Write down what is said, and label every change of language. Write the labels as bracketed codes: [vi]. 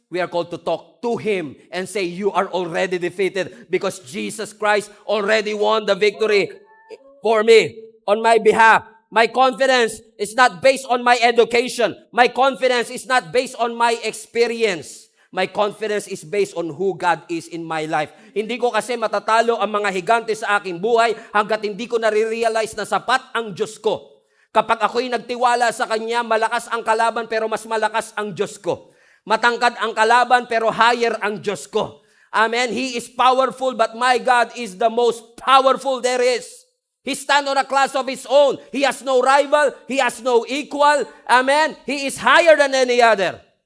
[en] We are called to talk to Him and say, you are already defeated because Jesus Christ already won the victory for me, on my behalf. My confidence is not based on my education. My confidence is not based on my experience. My confidence is based on who God is in my life. [tl] Hindi ko kasi matatalo ang mga higante sa aking buhay hanggat hindi ko nare-realize na sapat ang Diyos ko. Kapag ako'y nagtiwala sa Kanya, malakas ang kalaban pero mas malakas ang Diyos ko. Matangkad ang kalaban pero higher ang Diyos ko. Amen. [en] He is powerful but my God is the most powerful there is. He stands on a class of His own. He has no rival. He has no equal. Amen. He is higher than any other.